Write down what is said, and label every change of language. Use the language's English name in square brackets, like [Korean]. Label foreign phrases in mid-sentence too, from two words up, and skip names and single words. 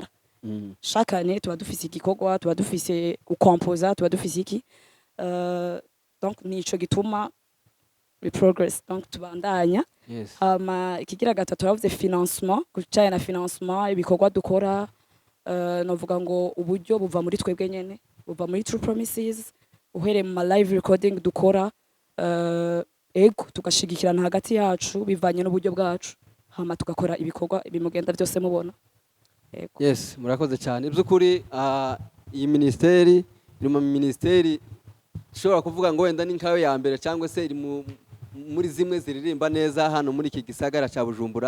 [French] Chaque année [Rundi] tuba dufise igikorwa, tuba dufise gukompoza, tuba dufise iki, donc nico gituma progress, donc tubandanya. [English] Yes. [Rundi] Ikigira gatatu bavuze financement, kucaya na financement ibikorwa dukora, novuga ngo uburyo buva muri twebwe nyene, buva muri True Promises, uhere mu [English] live recording [Rundi] dukora, ego tugashigikirana hagati yacu bivanye n'uburyo bwacu, hama tugakora ibikorwa bimugenda byose mubona. Ego. [Kinyarwanda] Yes, murakoze cyane. By'ukuri iyi ministeri iri mu ministeri ushobora kuvuga ngo wenda ni nkayo ya mbere cyangwa se iri muri zimwe ziririmba neza hano muri iki gisagara cya Bujumbura.